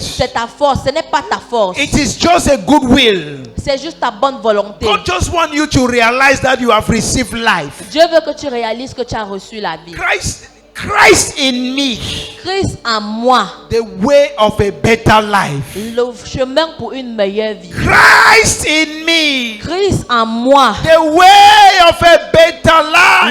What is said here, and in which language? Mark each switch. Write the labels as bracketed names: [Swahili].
[French] c'est ta force, ce n'est pas ta force. [English] It is just a good will. [French] C'est juste ta bonne volonté. [English] God just want you to realize that you have received life. [French] Dieu veut que tu réalises que tu as reçu la vie. [English] Christ in me, [French] Christ en moi, [English] the way of a better life. [French] le chemin pour une meilleure vie. [English] Christ in me, [French] Christ en moi, [English] the way of a better life.